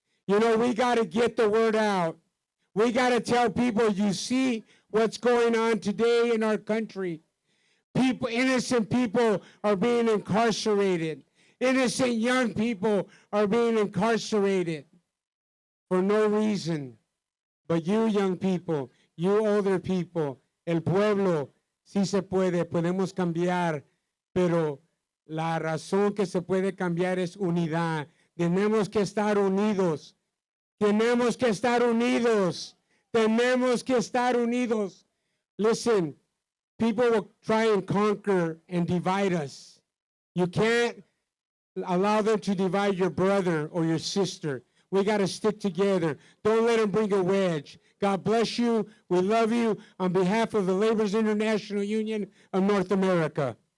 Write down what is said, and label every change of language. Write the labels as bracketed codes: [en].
[en] You know, we got to get the word out. We got to tell people, you see what's going on today in our country. People, innocent people are being incarcerated. Innocent young people are being incarcerated for no reason. But you young people, you older people, [es] el pueblo, sí se puede, podemos cambiar, pero la razón que se puede cambiar es unidad. Tenemos que estar unidos. Tenemos que estar unidos. Tenemos que estar unidos. [en] Listen, people will try and conquer and divide us. You can't allow them to divide your brother or your sister. We got to stick together. Don't let them bring a wedge. God bless you. We love you. On behalf of the Laborers International Union of North America.